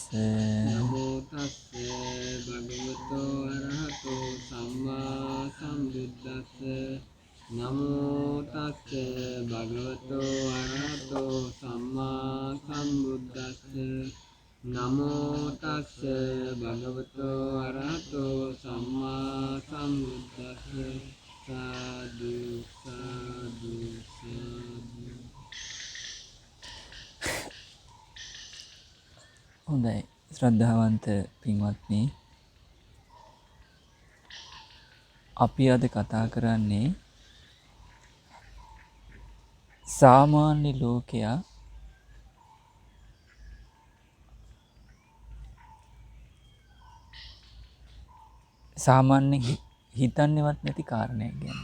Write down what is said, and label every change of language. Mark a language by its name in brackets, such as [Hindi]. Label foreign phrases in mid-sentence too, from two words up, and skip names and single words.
[Pali] නමෝ තස්ස භගවතෝ අරහතෝ සම්මා සම්බුද්දස්ස නමෝ තස්ස භගවතෝ අරහතෝ සම්මා සම්බුද්දස්ස නමෝ තස්ස භගවතෝ අරහතෝ සම්මා සම්බුද්දස්ස සාදු සාදු සාදු. [Sinhala] හොඳයි ශ්‍රද්ධාවන්ත පින්වත්නි අපි අද කතා කරන්නේ සාමාන්‍ය ලෝකයා සාමාන්‍ය හිතන්නේවත් නැති කාරණයක් ගැන.